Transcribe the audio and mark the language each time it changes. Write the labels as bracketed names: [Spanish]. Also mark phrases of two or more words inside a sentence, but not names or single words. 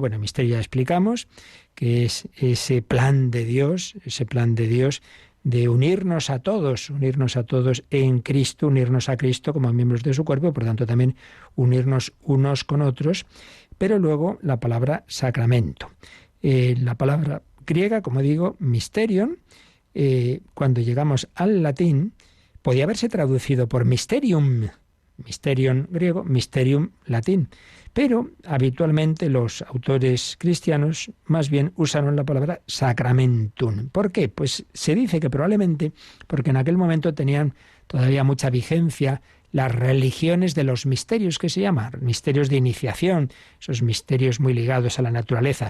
[Spanish] Bueno, misterio ya explicamos, que es ese plan de Dios de unirnos a todos en Cristo, unirnos a Cristo como miembros de su cuerpo, por tanto también unirnos unos con otros. Pero luego la palabra sacramento. La palabra griega, como digo, mysterion, cuando llegamos al latín, podía haberse traducido por mysterium, mysterion griego, mysterium latín. Pero habitualmente los autores cristianos más bien usaron la palabra sacramentum. ¿Por qué? Pues se dice que probablemente porque en aquel momento tenían todavía mucha vigencia las religiones de los misterios, que se llaman misterios de iniciación, esos misterios muy ligados a la naturaleza.